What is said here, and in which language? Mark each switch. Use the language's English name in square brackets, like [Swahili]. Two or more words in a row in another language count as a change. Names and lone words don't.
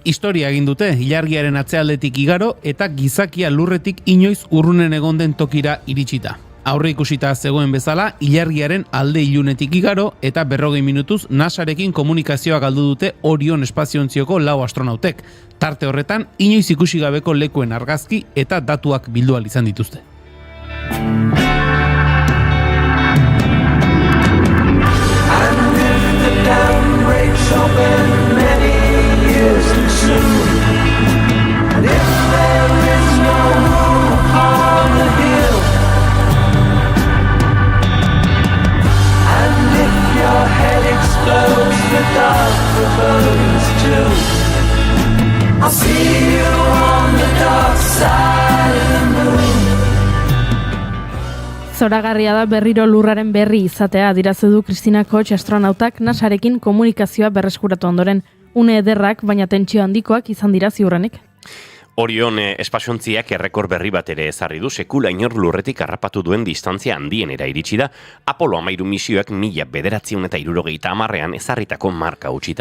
[Basque] Historia egin dute, ilargiaren atzealdetik igaro eta gizakia lurretik inoiz urrunen egon den tokira iritsita. Aurre ikusita zegoen bezala, ilargiaren alde ilunetik igaro eta 40 minutuz NASArekin komunikazioa galdu dute Orion espaziontzioko 4 astronautek. Tarte horretan, inoiz ikusi gabeko lekuen argazki eta datuak bildu ahal izan dituzte. [English] Open many years too soon, and if there is no moon upon the hill, and if your head explodes, the dark burns too. I'll see you on the dark side of the moon. [Basque] Zoragarria da berriro lurraren berri izatea adirazu du Christina Koch astronautak NASArekin komunikazioa berreskuratu ondoren. Une ederrak, baina tentsio handikoak izan dira ziurrenik. Orion espaziontziak errekor berri bat ere ezarri du, sekula inor lurretik harrapatu duen distantzia handienera iritsi da, Apollo 13 misioak 1970ean ezarritako marka utzita.